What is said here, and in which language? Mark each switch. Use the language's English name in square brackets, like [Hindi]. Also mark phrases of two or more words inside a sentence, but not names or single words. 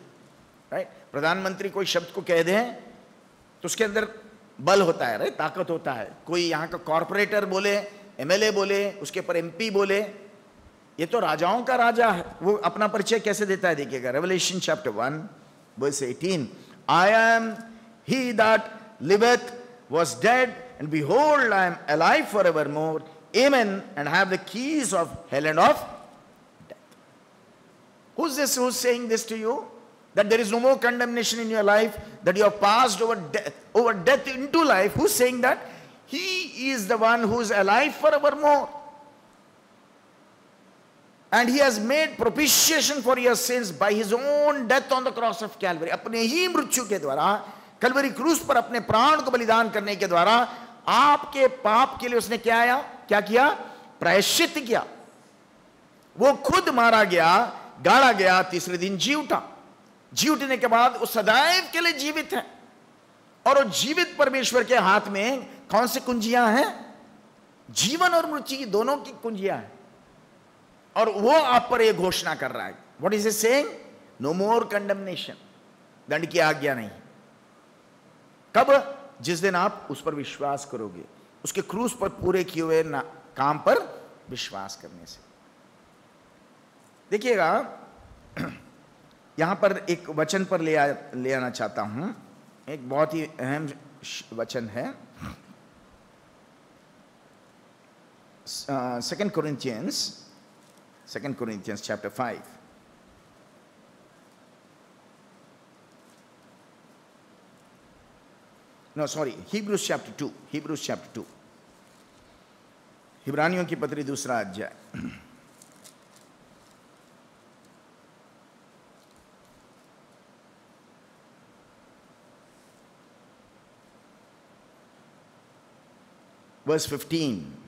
[Hindi] राइट, प्रधानमंत्री कोई शब्द को कह दें तो उसके अंदर बल होता है, राइट, ताकत होता है। कोई यहाँ का कॉर्पोरेटर बोले, एमएलए बोले, उसके पर एमपी बोले, ये तो राजाओं का राजा है। वो अपना परिचय कैसे देता है देखिएगा, [English] Revelation chapter 1 verse 18, I am he that liveth was dead, and behold, I am alive forevermore, amen, and have the keys of hell and of death. Who's this who's saying this to you? That there is no more condemnation in your life, that you have passed over death into life. Who's saying that? He is the one who is alive forevermore. And he has made propitiation for your sins by his own death on the cross of Calvary. [Hindi] अपने ही मृत्यु के द्वारा कलवरी क्रूस पर अपने प्राण को बलिदान करने के द्वारा आपके पाप के लिए उसने क्या किया? प्रायश्चित किया। वो खुद मारा गया, गाड़ा गया, तीसरे दिन जी उठा। जी उठने के बाद वो सदैव के लिए जीवित है। और वो जीवित परमेश्वर के हाथ में कौन सी कुंजियां हैं? जीवन और मृत्यु की दोनों की कुंजियां हैं। और वो आप पर एक घोषणा कर रहा है। [English] What is it saying? no more condemnation, [Hindi] दंड की आज्ञा नहीं। कब? जिस दिन आप उस पर विश्वास करोगे, उसके क्रूस पर पूरे किए हुए काम पर विश्वास करने से। देखिएगा, यहां पर एक वचन पर ले आना चाहता हूं। एक बहुत ही अहम वचन है, [English] 2 Corinthians chapter 5. No, sorry, Hebrews chapter 2. Hebrews chapter 2. [Hindi] हिब्रानियों की पत्री दूसरा अध्याय। [English] Verse 15.